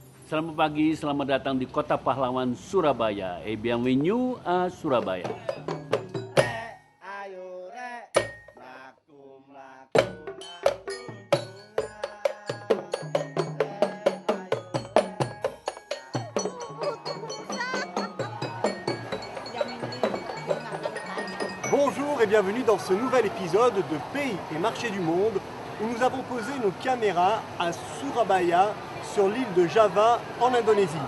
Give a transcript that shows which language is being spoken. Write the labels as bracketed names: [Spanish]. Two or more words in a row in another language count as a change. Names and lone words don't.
[Indonesian] Selamat pagi, selamat datang di Kota Pahlawan Surabaya. [French] Bienvenue à Surabaya. Bonjour et bienvenue dans ce nouvel épisode de Pays et Marché du Monde où nous avons posé nos caméras à Surabaya sur l'île de Java en Indonésie.